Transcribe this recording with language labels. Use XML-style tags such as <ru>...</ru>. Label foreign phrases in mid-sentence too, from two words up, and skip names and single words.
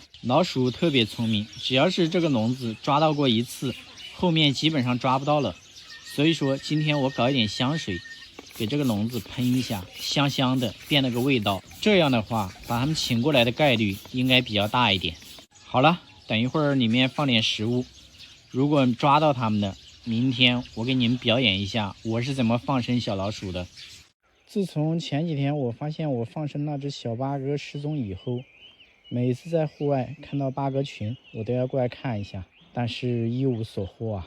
<zh>老鼠特別聰明，只要是這個籠子抓到過一次，後面基本上抓不到了。所以說今天我搞一點香水，給這個籠子噴一下，香香的，變了個味道。這樣的話，把它們請過來的概率應該比較大一點。好了，等一會兒裡面放點食物，如果抓到它們的，明天我給你們表演一下我是怎麼放生小老鼠的。自從前幾天我發現我放生那只小八哥失蹤以後，每次在戶外看到八哥群，我都要過來看一下，但是一無所獲啊。</zh>